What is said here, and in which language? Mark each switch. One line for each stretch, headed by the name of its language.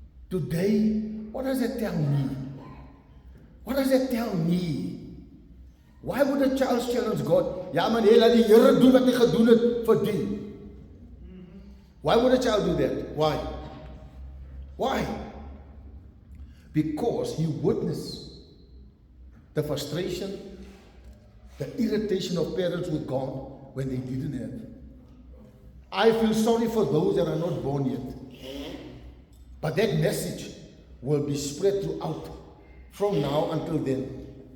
English: Today, what does it tell me? What does it tell me? Why would a child challenge God?
Afrikaans: Ja man, laat die Here doen wat hy gedoen het vir die.
English: Why would a child do that? Why? Why? Because he witnessed the frustration, the irritation of parents with God when they didn't have. I feel sorry for those that are not born yet. But that message will be spread throughout from now until then.